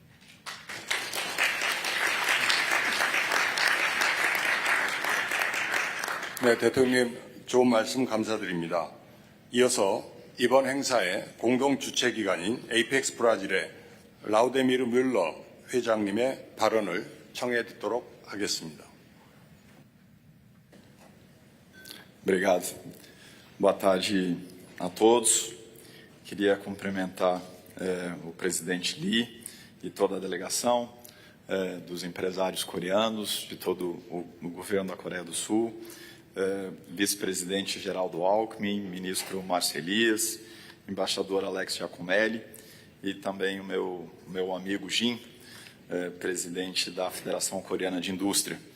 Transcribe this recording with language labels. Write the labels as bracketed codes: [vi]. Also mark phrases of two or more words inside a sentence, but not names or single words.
[ko] 네, 대통령님 좋은 말씀 감사드립니다. 이어서 이번 행사의 공동 주최기관인 에이펙스 브라질의 라우데미르 뮬러 회장님의 발언을 청해 듣도록 하겠습니다. [pt] Obrigado. Boa tarde a todos. Queria cumprimentar o presidente Lee e toda a delegação, dos empresários coreanos, de todo o governo da Coreia do Sul, vice-presidente Geraldo Alckmin, ministro Márcio Elias, embaixador Alex Giacomelli e também o meu amigo Jin, presidente da Federação Coreana de Indústria.